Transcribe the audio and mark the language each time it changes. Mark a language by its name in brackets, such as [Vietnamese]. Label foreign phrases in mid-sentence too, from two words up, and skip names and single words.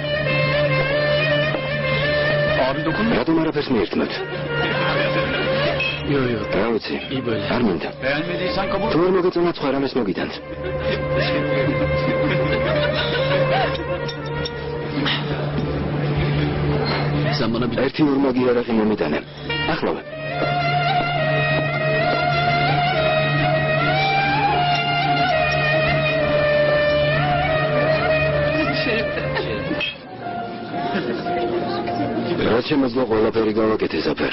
[Turkish] Abi dokunma. [Georgian] რატომ არაფერს მიირთმევთ? [Turkish] Yo yo. [Georgian] რა ვიცი, არ მინდა. [Turkish] Beğenmediysen kabul. [Georgian] თუ არ მოგეწონათ სხვა რამეს მოგიტანთ. ერთი ორმაგი არაღი მომიტანე. ახლავე. რაც შემეძლო ყველაფერი გავაკეთე ზაფერ.